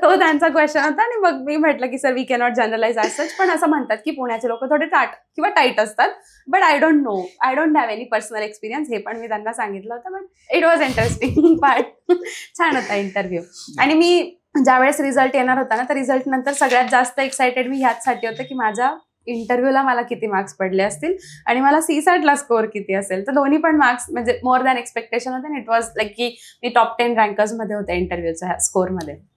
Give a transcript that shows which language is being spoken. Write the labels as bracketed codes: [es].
[mr] तो त्यांचा क्वेश्चन होता. आणि मग मी म्हटलं की sir [en] we cannot generalise as such, [mr] पण असं म्हणतात की पुण्याचे लोक थोडे टाईट असतात, but [en] I don't know, I don't have any personal experience, [mr] हे पण मी त्यांना सांगितलं होतं. [en] But it was interesting part. [mr] छान होता इंटरव्ह्यू. आणि मी ज्यावेळेस रिझल्ट येणार होता ना, तर रिझल्ट नंतर सगळ्यात जास्त एक्सायटेड मी ह्याचसाठी होते की माझ्या इंटरव्ह्यूला मला किती मार्क्स पडले असतील आणि मला CSAT स्कोअर किती असेल. तर दोन्ही पण मार्क्स म्हणजे मोर दॅन एक्सपेक्टेशन होते. [en] it was like [mr] की मी टॉप 10 रँकर्स मध्ये होते इंटरव्ह्यूच्या स्कोअरमध्ये.